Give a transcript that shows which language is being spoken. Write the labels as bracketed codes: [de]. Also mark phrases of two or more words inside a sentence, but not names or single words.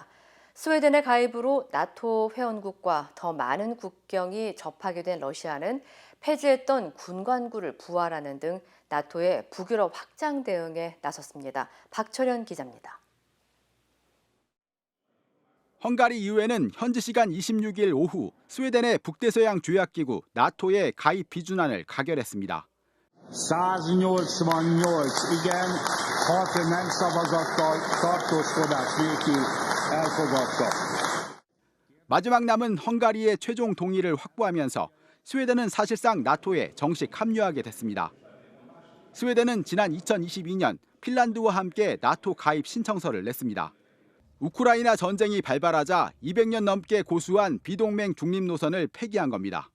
[ko] 스웨덴의 가입으로 나토 회원국과 더 많은 국경이 접하게 된 러시아는 폐지했던 군관구를 부활하는 등 나토의 북유럽 확장 대응에 나섰습니다. 박철현 기자입니다. 헝가리 의회는 현지 시간 26일 오후 스웨덴의 북대서양 조약기구 나토의 가입 비준안을 가결했습니다. [hu] 188 igen, 6 nem szavazattal tartózkodás nélkül elfogadta. [ko] 마지막 남은 헝가리의 최종 동의를 확보하면서 스웨덴은 사실상 나토에 정식 합류하게 됐습니다. 스웨덴은 지난 2022년 핀란드와 함께 나토 가입 신청서를 냈습니다. 우크라이나 전쟁이 발발하자 200년 넘게 고수한 비동맹 중립 노선을 폐기한 겁니다.